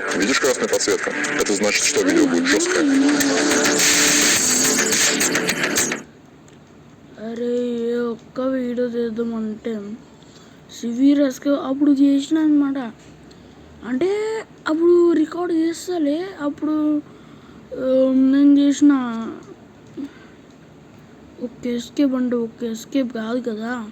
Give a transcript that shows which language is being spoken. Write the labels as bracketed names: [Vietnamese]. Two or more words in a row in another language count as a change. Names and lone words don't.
[Russian] Видишь красную подсветку? Это значит, что видео будет жесткое. [Telugu] అరే ఒక్క వీడియో చేద్దామంటే సీరియస్గా అప్పుడు చేసిన అనమాట. అంటే అప్పుడు రికార్డ్ చేస్తలే. అప్పుడు నేను చేసిన [English] okay escape [Telugu] అంటే [English] okay escape [Telugu] కాదు కదా.